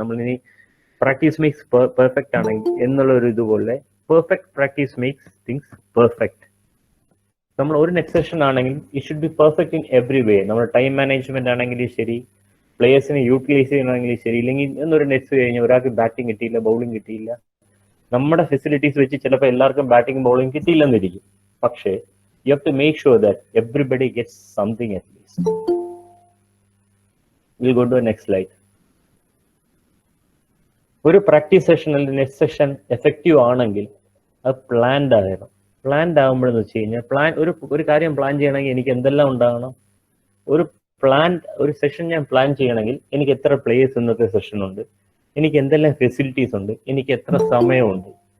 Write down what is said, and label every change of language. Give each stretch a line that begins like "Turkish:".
Malayalam: നമ്മൾ ഇനി practice makes perfect ആണെങ്കിൽ എന്നുള്ള ഒരു ഇതുപോലെ
English: Perfect practice makes things perfect.
Malayalam: നമ്മൾ ഒരു നെറ്റ് സെഷൻ ആണെങ്കിൽ
English: It should be perfect in every way.
Malayalam: നമ്മൾ ടൈം മാനേജ്മെന്റ് ആണെങ്കിലും ശരി, പ്ലേയേഴ്സിനെ യൂട്ടിലൈസ് ചെയ്യണമെങ്കിലും ശരി. ഇല്ലെങ്കിൽ എന്നൊരു നെറ്റ്സ് കഴിഞ്ഞാൽ ഒരാൾക്ക് ബാറ്റിംഗ് കിട്ടിയില്ല, ബൗളിംഗ് കിട്ടിയില്ല. നമ്മുടെ ഫെസിലിറ്റീസ് വെച്ച് ചിലപ്പോൾ എല്ലാവർക്കും ബാറ്റിംഗ് ബൗളിംഗ് കിട്ടിയില്ലെന്നിരിക്കും.
English: പക്ഷേ you have to make sure that everybody gets something at least. We'll go to the next slide.
Malayalam: ഒരു പ്രാക്ടീസ് സെഷനിൽ നെക്സ്റ്റ് സെഷൻ എഫക്റ്റീവ് ആണെങ്കിൽ അത് പ്ലാൻഡ് ആകണം. പ്ലാൻഡ് ആകുമ്പോഴെന്ന് വെച്ച് കഴിഞ്ഞാൽ ഒരു കാര്യം പ്ലാൻ ചെയ്യണമെങ്കിൽ എനിക്ക് എന്തെല്ലാം ഉണ്ടാകണം? ഒരു സെഷൻ ഞാൻ പ്ലാൻ ചെയ്യണമെങ്കിൽ എനിക്ക് എത്ര പ്ലേയേഴ്സ് ഇന്നത്തെ സെഷൻ ഉണ്ട്, എനിക്ക് എന്തെല്ലാം ഫെസിലിറ്റീസ് ഉണ്ട്, എനിക്ക് എത്ര സമയമുണ്ട്.